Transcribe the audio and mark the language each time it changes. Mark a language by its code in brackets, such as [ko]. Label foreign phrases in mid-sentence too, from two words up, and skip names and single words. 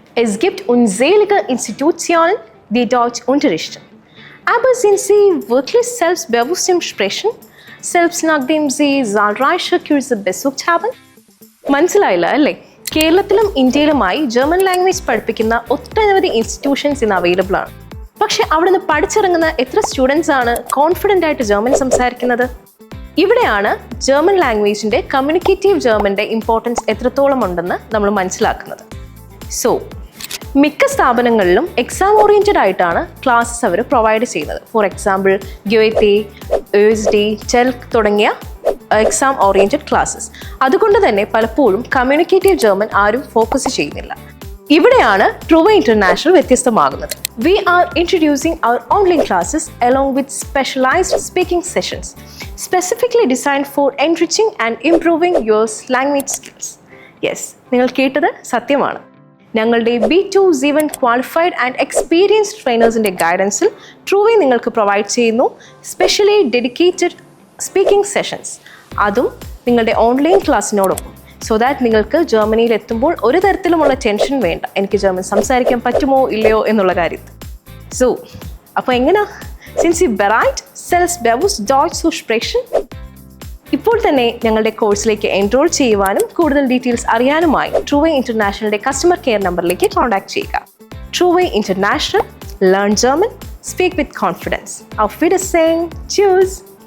[de] Es gibt unzählige Institutionen, die Deutsch unterrichten. Aber sind sie wirklich selbstbewusst im Sprechen, selbst nachdem sie zahlreiche Kurse besucht haben? [ml] മനസ്സിലായില്ല അല്ലേ? കേരളത്തിലും ഇന്ത്യയിലുമായി [en] German language [ml] പഠിപ്പിക്കുന്ന ഒട്ടനവധി ഇൻസ്റ്റിറ്റ്യൂഷൻസ് ഇന്ന് അവൈലബിൾ ആണ്. പക്ഷെ അവിടെ നിന്ന് പഠിച്ചിറങ്ങുന്ന എത്ര സ്റ്റുഡൻസ് ആണ് കോൺഫിഡൻ്റ് ആയിട്ട് ജർമ്മൻ സംസാരിക്കുന്നത്? ഇവിടെയാണ് [en] German language communicative German importance [ml] എത്രത്തോളം ഉണ്ടെന്ന് നമ്മൾ മനസ്സിലാക്കുന്നത്. സോ മിക്ക സ്ഥാപനങ്ങളിലും [en] exam oriented [ml] ആയിട്ടാണ് ക്ലാസ്സസ് അവർ പ്രൊവൈഡ് ചെയ്യുന്നത്. [en] for example [ml] ഗ്യോത്തെ, യുഎസ്ഡി, ടെൽക് തുടങ്ങിയ [en] exam oriented classes. [ml] അതുകൊണ്ട് തന്നെ പലപ്പോഴും [en] communicative German [ml] ആരും ഫോക്കസ് ചെയ്യുന്നില്ല. ഇവിടെയാണ് ട്രൂവേ ഇന്റർനാഷണൽ വ്യത്യസ്തമാകുന്നത്. [en] we are introducing our online classes along with specialized speaking sessions specifically designed for enriching and improving your language skills. [ml] യെസ്, നിങ്ങൾ കേട്ടത് സത്യമാണ്. ഞങ്ങളുടെ B2 Z1 [en] qualified and experienced trainers guidance [ml] ട്രൂവേ നിങ്ങൾക്ക് പ്രൊവൈഡ് ചെയ്യുന്നു [en] specially dedicated speaking sessions, [ml] അതും നിങ്ങളുടെ ഓൺലൈൻ ക്ലാസ്സിനോടൊപ്പം. [en] so that [ml] നിങ്ങൾക്ക് ജർമ്മനിയിൽ എത്തുമ്പോൾ ഒരു തരത്തിലുമുള്ള ടെൻഷൻ വേണ്ട, എനിക്ക് ജർമ്മൻ സംസാരിക്കാൻ പറ്റുമോ ഇല്ലയോ എന്നുള്ള കാര്യത്തിൽ. സോ അപ്പോൾ എങ്ങനെയാ? [de] Sind Sie bereit selbstbewusst Deutsch zu sprechen? [ml] ഇപ്പോൾ തന്നെ ഞങ്ങളുടെ കോഴ്സിലേക്ക് എൻറോൾ ചെയ്യുവാനും കൂടുതൽ ഡീറ്റെയിൽസ് അറിയാനുമായി ട്രൂവേ ഇന്റർനാഷണലിന്റെ [en] customer care number [ml] കോൺടാക്ട് ചെയ്യുക. [en] Truway International, learn German, speak with confidence. [de] Auf Wiedersehen. Tschüss.